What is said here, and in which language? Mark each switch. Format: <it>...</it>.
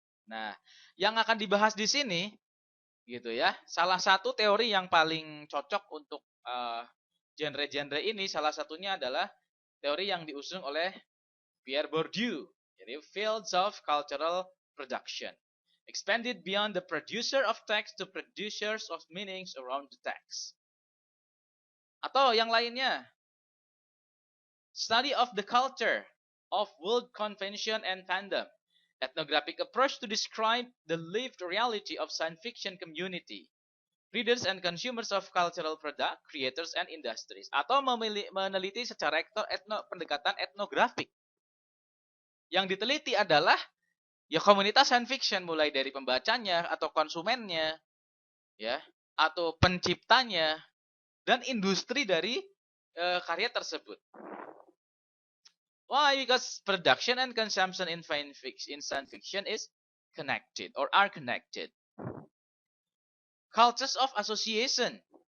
<id>Nah, yang akan dibahas di sini gitu ya. Salah satu teori yang paling cocok untuk genre-genre ini salah satunya adalah teori yang diusung oleh Pierre Bourdieu.</id> <en>Jadi fields of cultural production. Expanded beyond the producer of text to producers of meanings around the text.</en> <id>Atau yang lainnya,</id> <en>study of the culture of world convention and fandom. Ethnographic approach to describe the lived reality of science fiction community. Readers and consumers of cultural product, creators and industries.</en> <id>Atau meneliti secara pendekatan etnografik. Yang diteliti adalah ya komunitas science fiction mulai dari pembacanya atau konsumennya, ya, atau penciptanya dan industri dari karya tersebut.</id> <en>Why? Because production and consumption in science fiction is connected or are connected. Cultures of association.</en>